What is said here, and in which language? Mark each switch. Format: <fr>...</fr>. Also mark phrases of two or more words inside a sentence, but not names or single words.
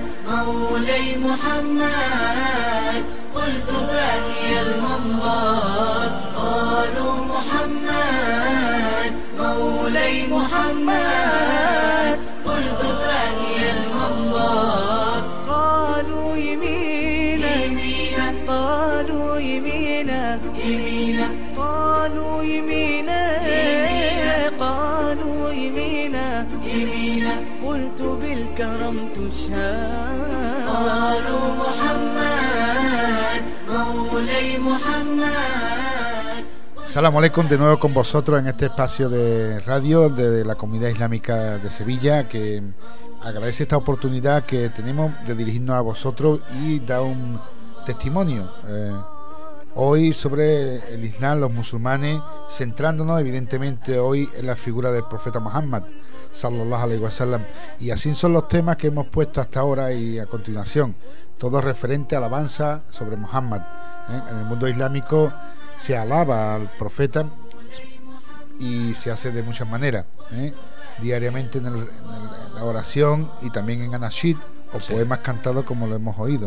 <ar>مولاي محمد قلت باقي المنظر قالوا محمد مولاي محمد قلت باقي المنظر قالوا يمينا قالوا يمينا قالوا يمينا قالوا يمينا قلت بالكرم تشهد قالوا محمد مولاي محمد. السلام عليكم</ar> <es>de nuevo con vosotros en este espacio de radio de la Comunidad Islámica de Sevilla, que agradece esta oportunidad que tenemos de dirigirnos a vosotros y dar un testimonio hoy sobre el Islam, los musulmanes, centrándonos evidentemente hoy en la figura del profeta Muhammad</es> <ar>صلى الله عليه وسلم,</ar> <es>y así son los temas que hemos puesto hasta ahora y a continuación, todo referente a alabanza sobre Muhammad. En el mundo islámico se alaba al profeta y se hace de muchas maneras, diariamente en la oración y también en anashid o poemas cantados, como lo hemos oído.</es>